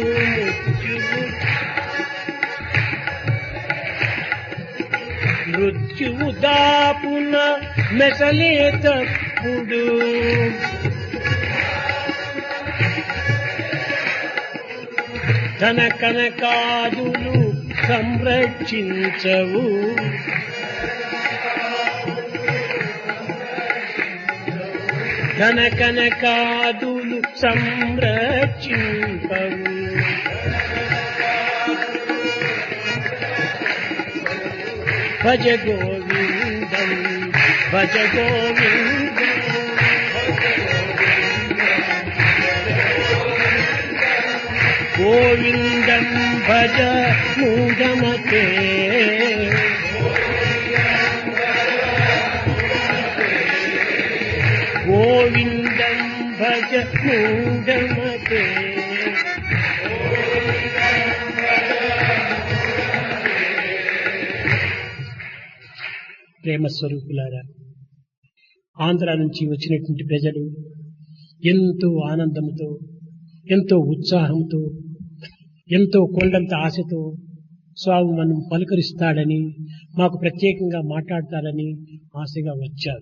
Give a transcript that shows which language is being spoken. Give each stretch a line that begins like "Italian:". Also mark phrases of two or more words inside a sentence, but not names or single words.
Telugu: మృత్యువు దాపున మెసలేటప్పుడు ధన కనకాదులు సంరక్షించవు ధన కనకాదులు సంరక్షింపవు
Sanskrit: భజ గోవిందం భజ గోవిందం గోవిందం భజ మూఢమతే గోవిందం భజ మూఢమతే
Telugu: ప్రేమ స్వరూపులారా, ఆంధ్ర నుంచి వచ్చినటువంటి ప్రజలు ఎంతో ఆనందంతో ఎంతో ఉత్సాహంతో ఎంతో కొండంత ఆశతో స్వామి మనం పలుకరిస్తాడని, మాకు ప్రత్యేకంగా మాట్లాడతారని ఆశగా వచ్చారు.